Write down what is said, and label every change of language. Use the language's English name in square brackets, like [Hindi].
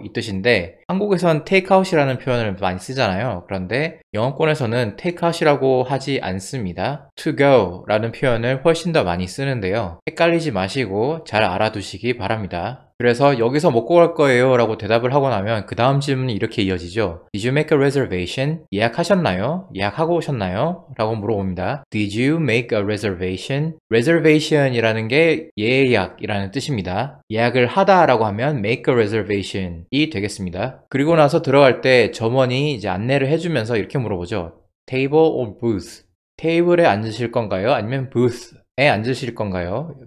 [Korean] 이 뜻인데 한국에선 테이크아웃이라는 표현을 많이 쓰잖아요. 그런데 영어권에서는 테이크아웃이라고 하지 않습니다. to go 라는 표현을 훨씬 더 많이 쓰는데요. 헷갈리지 마시고 잘 알아두시기 바랍니다. 그래서 여기서 먹고 갈 거예요 라고 대답을 하고 나면 그 다음 질문이 이렇게 이어지죠. [English] Did you make a reservation? [Korean] 예약하셨나요? 예약하고 오셨나요? 라고 물어봅니다. [English] Did you make a reservation? [Korean] reservation 이라는 게 예약이라는 뜻입니다. 예약을 하다 라고 하면 [English] make a reservation [Korean] 이 되겠습니다. 그리고 나서 들어갈 때 점원이 이제 안내를 해주면서 이렇게 물어보죠. [English] Table or booth? [Korean] 테이블에 앉으실 건가요? 아니면 booth에 앉으실 건가요?